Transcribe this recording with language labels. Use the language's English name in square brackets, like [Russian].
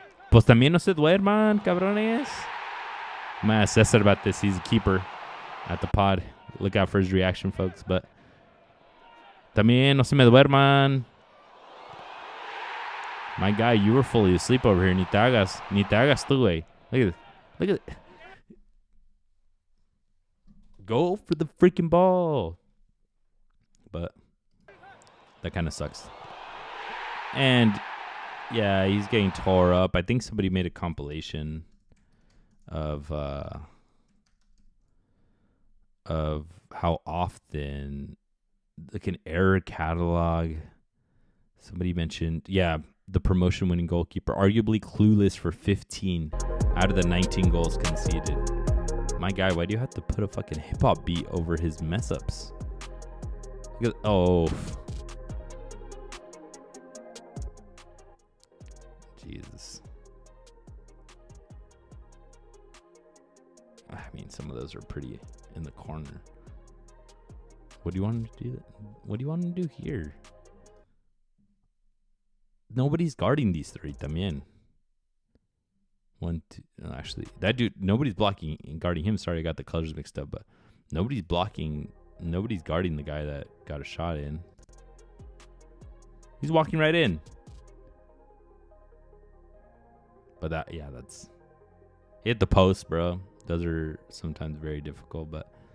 [Spanish] Pues también no se duerman, cabrones. [English] I'm going to ask Cesar about this. He's a keeper at the pod. Look out for his reaction, folks. But [Spanish] también no se me duerman. [English] My guy, you were fully asleep over here. [Spanish] Ni te hagas tú, güey. [English] Look at this. Look at it. Go for the freaking ball. But that kind of sucks. And yeah, he's getting tore up. I think somebody made a compilation of how often, like an error catalog. Somebody mentioned, the promotion winning goalkeeper, arguably clueless for 15 out of the 19 goals conceded. My guy, why do you have to put a fucking hip hop beat over his mess ups? Oh. Jesus. I mean, some of those are pretty in the corner. What do you want him to do? What do you want him to do here? Nobody's guarding these 3 también. 1, 2. Actually, that dude, nobody's blocking and guarding him. Sorry, I got the colors mixed up, but nobody's blocking. Nobody's guarding the guy that got a shot in. He's walking right in. But that's... Hit the post, bro. Those are sometimes very difficult, but...